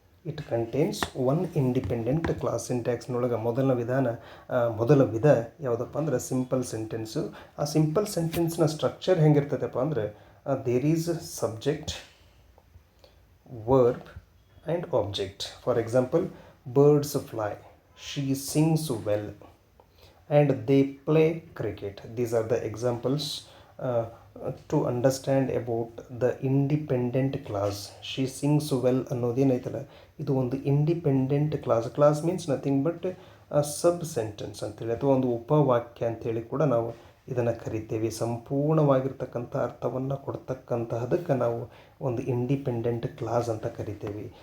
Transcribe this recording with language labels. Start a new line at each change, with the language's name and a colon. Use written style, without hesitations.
English: It contains one independent clause.
Kannada: ಸಿಂಟ್ಯಾಕ್ಸ್ನೊಳಗೆ ಮೊದಲ ವಿಧ ಯಾವುದಪ್ಪ ಅಂದರೆ ಸಿಂಪಲ್ ಸೆಂಟೆನ್ಸು. ಆ ಸಿಂಪಲ್ ಸೆಂಟೆನ್ಸ್ನ ಸ್ಟ್ರಕ್ಚರ್ ಹೆಂಗಿರ್ತದಪ್ಪ ಅಂದರೆ
English: There is subject, verb and object. For example, birds fly, she sings well, and they play cricket. These are the examples to understand about the independent clause. She sings well
Kannada: ಅನ್ನೋದೇನೈತಲ್ಲ, ಇದು ಒಂದು independent class.
English: clause means nothing but sub sentence
Kannada: ಅಂತೇಳಿ ಅಥವಾ ಒಂದು ಉಪವಾಕ್ಯ ಅಂತೇಳಿ ಕೂಡ ನಾವು ಇದನ್ನು ಕರಿತೇವೆ. ಸಂಪೂರ್ಣವಾಗಿರ್ತಕ್ಕಂಥ ಅರ್ಥವನ್ನು ಕೊಡ್ತಕ್ಕಂತಹದಕ್ಕೆ ನಾವು ಒಂದು ಇಂಡಿಪೆಂಡೆಂಟ್ ಕ್ಲಾಸ್ ಅಂತ ಕರಿತೇವೆ.